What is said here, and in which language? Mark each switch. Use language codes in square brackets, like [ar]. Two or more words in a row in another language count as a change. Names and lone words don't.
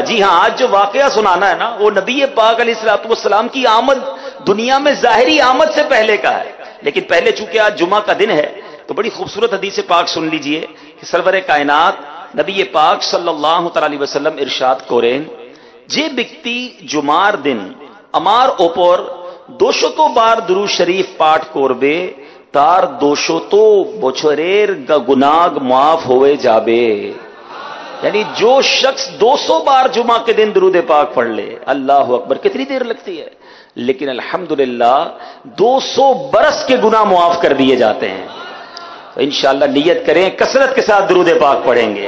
[ur] جی ہاں، آج جو واقعہ سنانا ہے نا، وہ نبی پاک [ar] علیہ الصلوۃ والسلام [ur] کی آمد دنیا میں ظاہری آمد سے پہلے کا ہے. لیکن پہلے چونکہ آج جمعہ کا دن ہے تو بڑی خوبصورت حدیث پاک سن لیجئے کہ سرور کائنات نبی پاک [ar] صلی اللہ تعالی علیہ وسلم [ur] ارشاد کریں، [bn] যে ব্যক্তি জুমার দিন আমার ওপর 200 বার দুরূদ শরীফ পাঠ করবে তার 200 বছরের গুনাহ মাফ হয়ে যাবে. [ur] یعنی جو شخص 200 بار جمعہ کے دن درود پاک پڑھ لے، [ar] اللہ اکبر، [ur] کتنی دیر لگتی ہے لیکن الحمدللہ 200 برس کے گناہ معاف کر دیے جاتے ہیں. تو انشاءاللہ نیت کریں، کثرت کے ساتھ درود پاک پڑھیں گے.